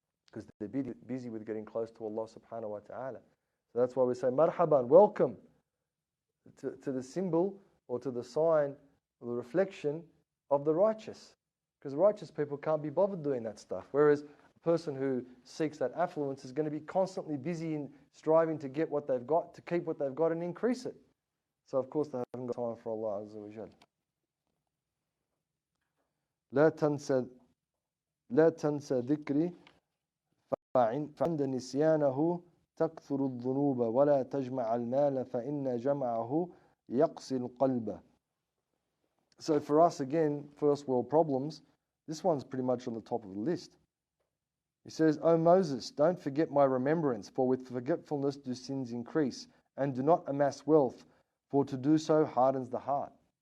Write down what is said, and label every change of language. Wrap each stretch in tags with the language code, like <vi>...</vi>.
<en>because they're busy with getting close to Allah subhanahu wa ta'ala. So that's why we say marhaban, welcome to the symbol or to the sign or the reflection of the righteous. Because righteous people can't be bothered doing that stuff. Whereas a person who seeks that affluence is going to be constantly busy in striving to get what they've got, to keep what they've got and increase it. So of course they haven't got time for Allah Azza wa Jal.</en> <ar>لا تنسى ذكري فعند نسيانه تكثر الذنوب ولا تجمع المال فإن جمعه يقسي القلب.</ar> <en>So for us again, first world problems, this one's pretty much on the top of the list. He says, O Moses, don't forget my remembrance, for with forgetfulness do sins increase, and do not amass wealth, for to do so hardens the heart.</en>